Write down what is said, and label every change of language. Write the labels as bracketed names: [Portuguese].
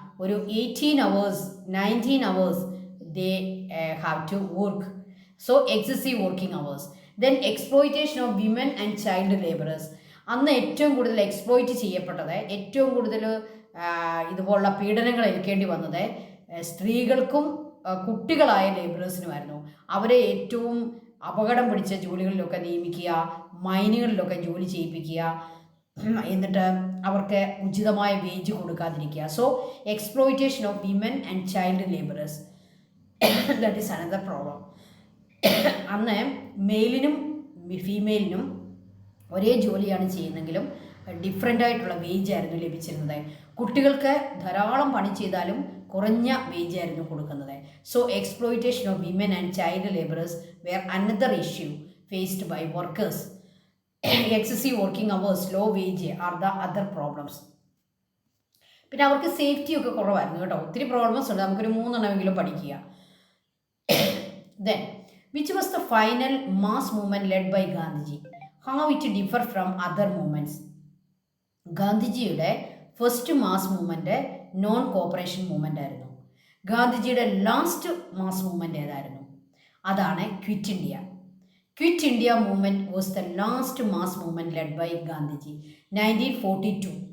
[English] ഒരു 18 hours, 19 hours they have to work. So excessive working hours. Then exploitation of women and child laborers. [Malayalam] അന്ന് ഏറ്റവും കൂടുതൽ exploit ചെയ്യപ്പെട്ടത്, ഏറ്റവും കൂടുതൽ ഇതുപോലുള്ള പീഡനങ്ങൾ ഏൽക്കേണ്ടി വന്നത് സ്ത്രീകൾക്കും കുട്ടികളായ ലേബറേഴ്സിനുമായിരുന്നു. അവരെ ഏറ്റവും അപകടം പിടിച്ച ജോലികളിലൊക്കെ നിയമിക്കുക, മൈനുകളിലൊക്കെ ജോലി ചെയ്യിപ്പിക്കുക, എന്നിട്ട് അവർക്ക് ഉചിതമായ wage കൊടുക്കാതിരിക്കുക. [English] So exploitation of women and child labourers, that is another problem. [Malayalam] അന്ന് മെയിലിനും ഫീമെയിലിനും ഒരേ ജോലിയാണ് ചെയ്യുന്നെങ്കിലും ഡിഫറെൻ്റ് ആയിട്ടുള്ള വേജ് ആയിരുന്നു ലഭിച്ചിരുന്നത്. കുട്ടികൾക്ക് ധാരാളം പണി ചെയ്താലും കുറഞ്ഞ വേജ് ആയിരുന്നു കൊടുക്കുന്നത്. [English] So exploitation of women and child labourers were another issue faced by workers. Excessive working hours, low wage are the other problems. [Malayalam] പിന്നെ അവർക്ക് സേഫ്റ്റിയൊക്കെ കുറവായിരുന്നു കേട്ടോ. ഒത്തിരി പ്രോബ്ലംസ് ഉണ്ട്, നമുക്കൊരു 3 എണ്ണമെങ്കിലും പഠിക്കുക. [English] Then, which was the final mass movement led by Gandhiji? How it differ from other movements? [Malayalam] ഗാന്ധിജിയുടെ first mass movement non corporation movement ആയിരുന്നു. ഗാന്ധിജിയുടെ ലാസ്റ്റ് മാസ് മൂവ്മെൻറ്റ് ഏതായിരുന്നു? അതാണ് quit India. [English] Quit India movement was the last mass movement led by Gandhiji 1942.